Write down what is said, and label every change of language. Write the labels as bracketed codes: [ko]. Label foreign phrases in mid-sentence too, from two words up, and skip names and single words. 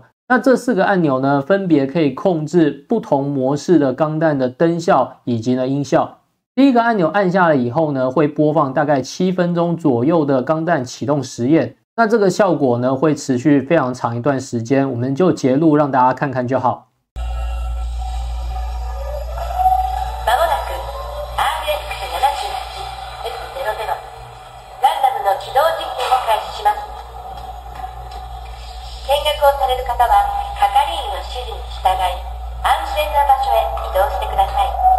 [zh] 那这4个按钮呢，分别可以控制不同模式的钢弹的灯效以及呢音效。第一个按钮按下了以后呢，会播放大概7分钟左右的钢弹启動实验。那这个效果呢，会持续非常长一段时间，我们就截录让大家看看就好。 [ja] 見学をされる方は係員の指示に従い安全な場所へ移動してください。